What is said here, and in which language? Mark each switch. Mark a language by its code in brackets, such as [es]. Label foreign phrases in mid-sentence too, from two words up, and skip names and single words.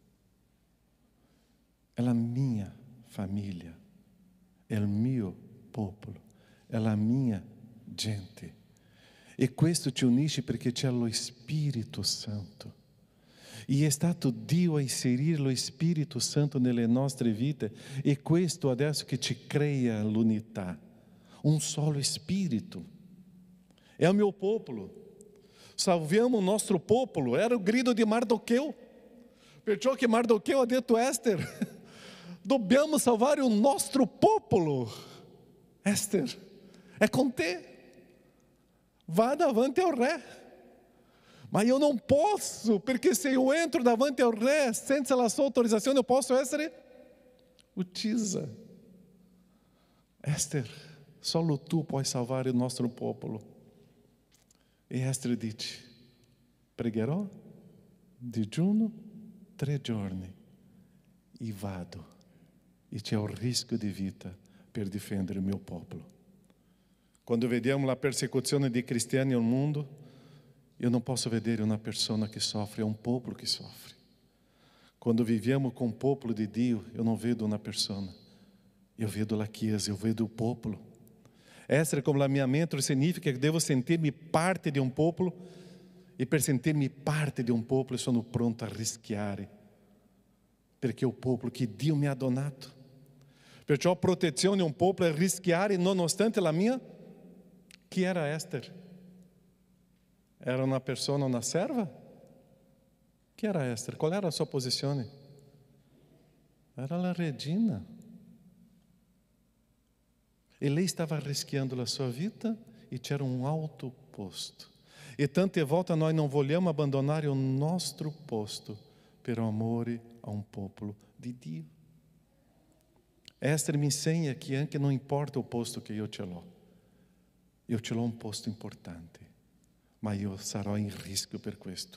[it] È la mia famiglia, è il mio popolo, è la mia gente. E questo ci unisce perché c'è lo Spirito Santo. E è stato Dio a inserire lo Spirito Santo nelle nostre vite, e questo adesso che ci crea l'unità. [pt] um solo espírito. É o meu povo. Salviamo o nosso povo. Era o grito de Mardoqueu. [it] Perciò che Mardoqueu ha detto Esther, dobbiamo salvare o nostro popolo. [pt] Esther, é com te. Vá davante ao re. Mas eu não posso, porque se eu entro davante ao re, [it] senza la sua [pt] autorização, eu posso [it] essere uccisa. Esther, solo tu puoi salvare il nostro popolo. E Esther dice, pregherò, digiuno, 3 giorni, e vado, e c'è un rischio di vita per difendere il mio popolo. Quando vediamo la persecuzione di cristiani nel mondo, io non posso vedere una persona che soffre, è un popolo che soffre. Quando viviamo [pt] com o [it] popolo de Dio, [pt] eu não vedo uma persona, eu vedo a Chiesa, eu vedo o popolo. [it] Essere come la mia mente significa che devo sentirmi parte di un popolo, e per sentirmi parte di un popolo sono pronto a rischiare, perché è il popolo che Dio mi ha donato. Perciò a protezione di un popolo è rischiare nonostante la mia. Chi era Esther? Era una persona, una serva? Chi era Esther? [pt] Qual era a sua posizione? [it] Era la regina. E lei stava rischiando [pt] a sua vida [it] e c'era um alto posto. E tante volte [pt] nós não [it] vogliamo abbandonare o nostro posto per amore a um popolo di Dio. Esther mi insegna che anche non importa o posto che io ce l'ho un posto importante, ma io sarò in rischio per questo.